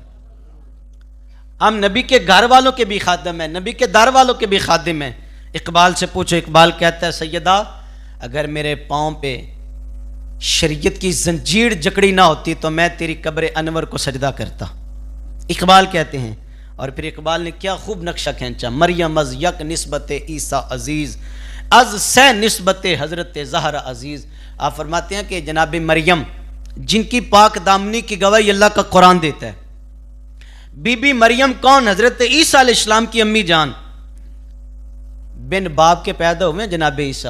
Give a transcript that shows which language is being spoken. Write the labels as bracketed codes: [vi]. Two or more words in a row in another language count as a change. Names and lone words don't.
[ur] ہم نبی کے گھر والوں کے بھی خادم ہیں، نبی کے در والوں کے بھی خادم ہیں، اقبال سے پوچھو، اقبال کہتا ہے سیدہ اگر میرے پاؤں پہ شریعت کی زنجیر جکڑی نہ ہوتی تو میں تیری قبر انور کو سجدہ کرتا، اقبال کہتے ہیں۔ اور پھر اقبال نے کیا خوب نقشہ کھینچا، [fa] مریم از یک نسبت عیسیٰ عزیز از سے نسبت حضرت زہرا عزیز۔ [ur] آپ فرماتے ہیں کہ جناب مریم جن کی پاک دامنی کی گواہی اللہ کا قرآن دیتا ہے، بی بی مریم کون؟ حضرت عیسیٰ علیہ السلام کی امی جان، بن باپ کے پیدا ہوئے ہیں جناب عیسیٰ۔